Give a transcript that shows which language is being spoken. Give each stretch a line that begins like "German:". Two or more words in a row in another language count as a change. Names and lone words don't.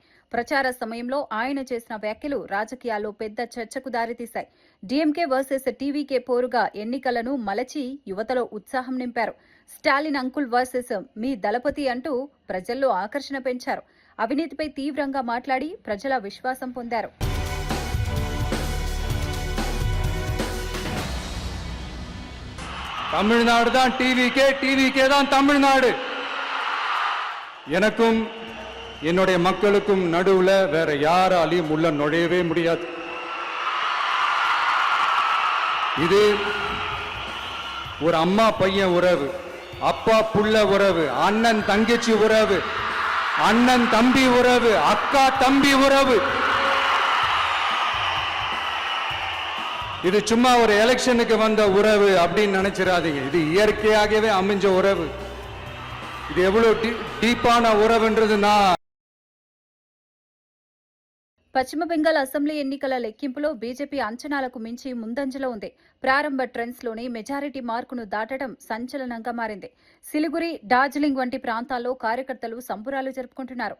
Telugu: ప్రచార సమయంలో ఆయన చేసిన వ్యాఖ్యలు రాజకీయాల్లో పెద్ద చర్చకు దారితీశాయి. డీఎంకే వర్సెస్ టీవీకే పోరుగా ఎన్నికలను మలచి యువతలో ఉత్సాహం నింపారు. స్టాలిన్ అంకుల్ వర్సెస్ మీ దళపతి అంటూ ప్రజల్లో ఆకర్షణ పెంచారు. అవినీతిపై తీవ్రంగా మాట్లాడి ప్రజల విశ్వాసం పొందారు.
Tamil: தமிழ்நாடு தான் டிவிக்கே தான் தமிழ்நாடு. எனக்கும் என்னுடைய மக்களுக்கும் நடுவுல வேற யாராலையும் உள்ள நுழையவே முடியாது. இது ஒரு அம்மா பையன் உறவு, அப்பா புள்ள உறவு, அண்ணன் தங்கச்சி உறவு, அண்ணன் தம்பி உறவு, அக்கா தம்பி உறவு. இது சும்மா ஒரு எலெக்ஷனுக்கு வந்த உறவு அப்படின்னு நினைச்சிடாதீங்க. இது இயற்கையாகவே அமைஞ்ச உறவு. இது எவ்வளவு டீப்பான உறவென்றது நா.
Telugu: పశ్చిమ బెంగాల్ అసెంబ్లీ ఎన్నికల లెక్కింపులో బీజేపీ అంచనాలకు మించి ముందంజలో ఉంది. ప్రారంభ ట్రెండ్స్లోనే మెజారిటీ మార్కును దాటడం సంచలనంగా మారింది. సిలిగురి, డార్జిలింగ్ వంటి ప్రాంతాల్లో కార్యకర్తలు సంబురాలు జరుపుకుంటున్నారు.